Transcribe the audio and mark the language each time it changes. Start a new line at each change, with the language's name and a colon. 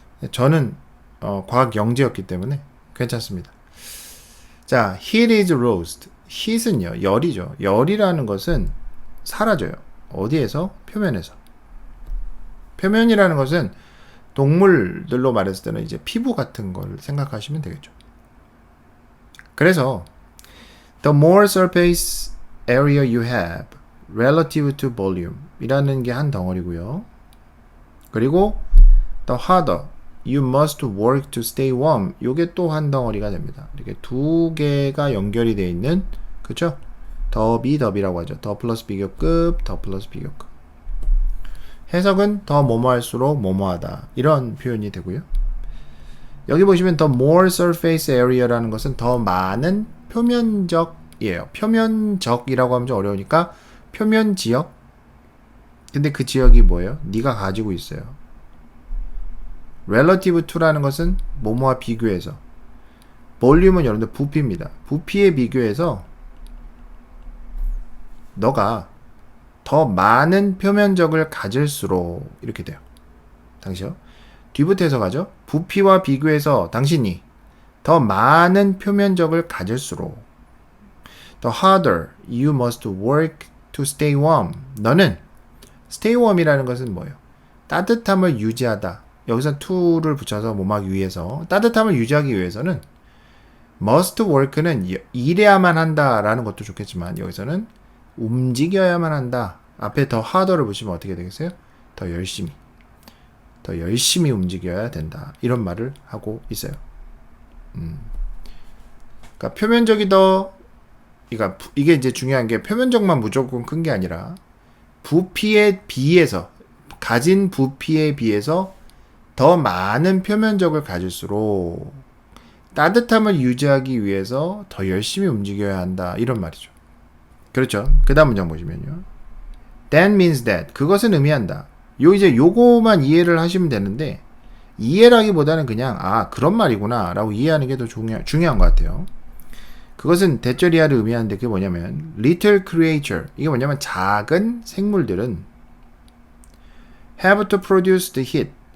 Korean: 저는 과학 영재였기 때문에 괜찮습니다.
English: 자, heat is lost. heat은요,
Korean: 열이죠. 열이라는 것은 사라져요. 어디에서? 표면에서. 표면이라는 것은 동물들로 말했을 때는 이제 피부 같은 걸 생각하시면 되겠죠.
English: 그래서 the more surface area you have relative to volume
Korean: 이라는 게 한 덩어리고요.
English: 그리고 the harder you must work to stay warm
Korean: 요게 또 한 덩어리가 됩니다. 이렇게 두 개가 연결이 되어 있는 그쵸? 더비라고 하죠. 더 플러스 비교급, 더 플러스 비교급. 해석은 더 뭐뭐할수록 뭐뭐하다 이런 표현이 되고요. 여기 보시면
English: the more surface area
Korean: 라는 것은 더 많은 표면적이에요. 표면적이라고 하면 좀 어려우니까 표면 지역. 근데 그 지역이 뭐예요? 네가 가지고 있어요.
English: relative to
Korean: 라는 것은 뭐뭐와 비교해서. 볼륨은 여러분들 부피입니다. 부피에 비교해서 너가 더 많은 표면적을 가질수록 이렇게 돼요. 당시요. 뒤부터 해석하죠. 부피와 비교해서 당신이 더 많은 표면적을 가질수록
English: The harder you must work to stay warm.
Korean: 너는
English: stay warm
Korean: 이라는 것은 뭐예요? 따뜻함을 유지하다. 여기서 to를 붙여서 몸하기 위해서 따뜻함을 유지하기 위해서는
English: must work
Korean: 는 일해야만 한다라는 것도 좋겠지만 여기서는 움직여야만 한다. 앞에 더 harder를 붙이면 어떻게 되겠어요? 더 열심히 움직여야 된다. 이런 말을 하고 있어요. 그러니까 표면적이 더, 그러니까 이게 이제 중요한 게 표면적만 무조건 큰 게 아니라 부피에 비해서, 가진 부피에 비해서 더 많은 표면적을 가질수록 따뜻함을 유지하기 위해서 더 열심히 움직여야 한다. 이런 말이죠. 그렇죠. 그 다음 문장 보시면요.
English: That means that.
Korean: 그것은 의미한다. 이제 요거만 이해를 하시면 되는데, 이해라기보다는 그냥, 그런 말이구나. 라고 이해하는 게 더 중요한 것 같아요. 그것은 대절이하를 의미하는데 그게 뭐냐면,
English: little creature.
Korean: 이게 뭐냐면, 작은 생물들은
English: have to produce the heat.